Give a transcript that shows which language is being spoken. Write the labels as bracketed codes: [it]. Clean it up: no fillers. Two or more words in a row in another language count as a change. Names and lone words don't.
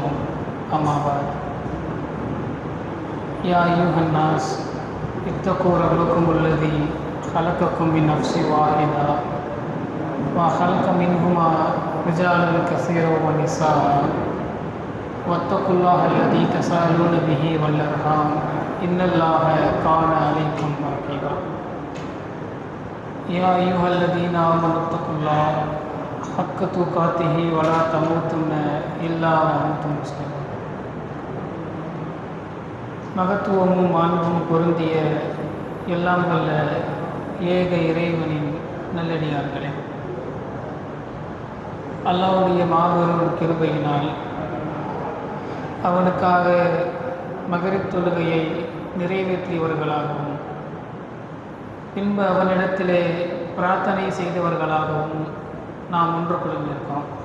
[ar] أما بعد، يا أيها الناس اتقوا ربكم الذي خلقكم من نفس واحدة وخلق منهما رجالا كثيرا ونساء واتقوا الله الذي تساءلون به والأرحام إن الله كان عليكم رقيبا. يا أيها الذين آمنوا اتقوا الله حق تقاته ولا تموتن إلا وأنتم مسلمون. [ta] மகத்துவமும் மாண்பும் பொருந்திய எல்லாம் வல்ல ஏக இறைவனின் நல்லடியார்களே, அல்லாஹ்வுடைய மாபெரும் கிருபையினால் அவனுக்காக மகரிப் தொழுகையை நிறைவேற்றியவர்களாகவும் பின்பு அவனிடத்திலே பிரார்த்தனை செய்தவர்களாகவும் நாம் ஒன்று கொள்ளிருக்கிறோம்.